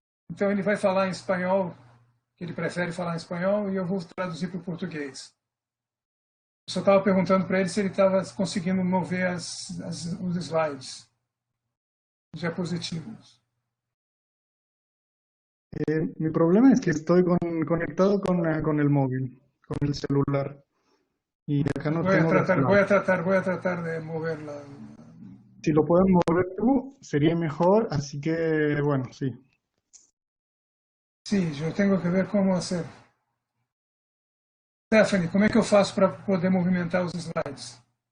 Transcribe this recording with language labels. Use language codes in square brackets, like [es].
[pt] Então, ele vai falar em espanhol, que ele prefere falar em espanhol, e eu vou traduzir para o português. Eu só estava perguntando para ele se ele estava conseguindo mover os slides, os diapositivos. [es] Mi problema es que estoy conectado con el móvil, con el celular, y acá no tengo los slides. Voy a tratar de moverla. Si lo pueden mover tú, sería mejor, así que, bueno, sí. [pt] Sim, eu tenho que ver como fazer. Stephanie, como é que eu faço para poder movimentar os slides?